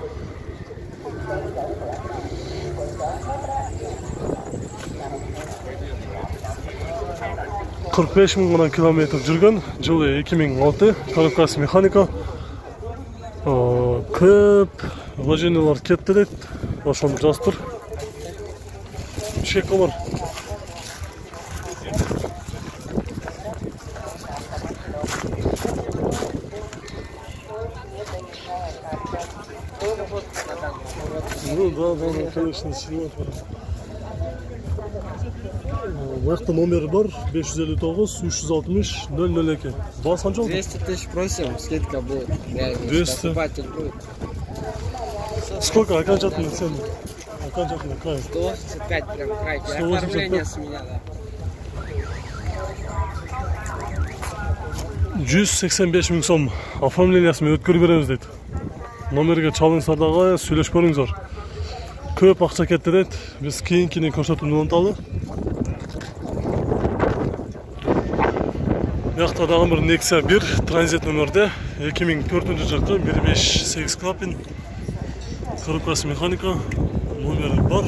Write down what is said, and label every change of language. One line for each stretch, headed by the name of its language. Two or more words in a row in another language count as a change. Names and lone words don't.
Kyrgyz: Кырк беш миң километр жүргөн, жылы 2006, коробкасы механика. Көп вложениялар кетти дейт, ошону жазыптыр. Чек бар.
Russian: Ну да, конечно, снимать.
Kyrgyz: Вахта номер бар 559 360 002. Бас канча?
Russian: 200 тысяч просим, скидка будет. 200. Покупатель будет. Сколько окончательно цены? Окончательно край. 185 прям край. 185. Оформление с меня, да.
Kyrgyz: 185 миң сом оформлениясын өткөрүп беребиз дейт. Номерге чалыңыздар дагы сүйлөшүп көрүңүздөр. Көп акча кетти дейт. Биз кийинкини көрсөтүп уланталы. Бияқта дагы бир Nexia 1 транзит номерде 2004 жылкы 1.5 клапан, коробкасы механика, номери бар.